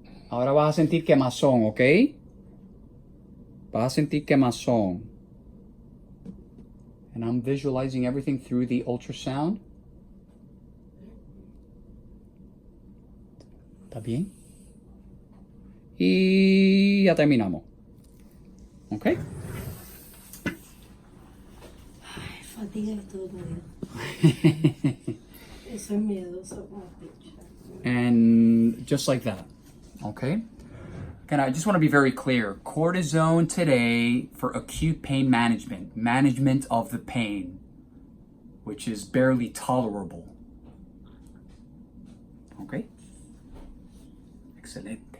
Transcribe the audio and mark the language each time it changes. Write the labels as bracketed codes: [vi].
[es] Ahora vas a sentir quemazón, ¿ok? Vas a sentir quemazón. [en] And I'm visualizing everything through the ultrasound. [es] ¿Está bien? Y ya terminamos. ¿Ok? Ay, fatiga y todo. Eso es miedoso como picha. [en] And just like that. Okay. Again, I just want to be very clear. Cortisone today for acute pain management of the pain, which is barely tolerable. [es] Okay. Excelente.